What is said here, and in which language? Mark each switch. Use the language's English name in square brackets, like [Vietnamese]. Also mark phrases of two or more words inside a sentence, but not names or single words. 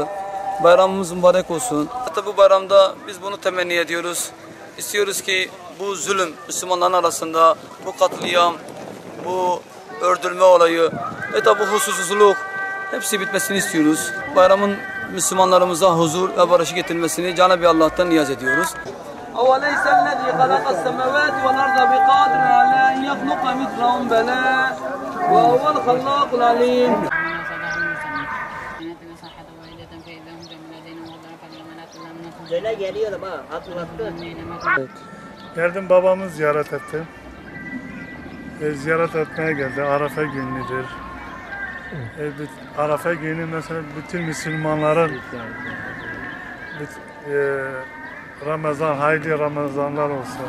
[Turkish] Bayramımız mübarek olsun. Hatta bu bayramda biz bunu temenni ediyoruz. İstiyoruz ki bu zulüm Müslümanların arasında, bu katliam, bu öldürme olayı ve tabi bu huzursuzluk hepsi bitmesini istiyoruz. Bayramın Müslümanlarımıza huzur ve barışı getirmesini Cenab-ı Allah'tan niyaz ediyoruz. [Arabic] أوليس الذي خلق السماوات والأرض بقادر على أن يخلق مثلهم بلى وهو الخلاق العليم. [Turkish] Geldim, babamı ziyaret ettim. Ziyaret etmeye geldi. Arafa günüdür. Arafa günü mesela bütün Müslümanların Ramazan, hayırlı Ramazanlar olsun.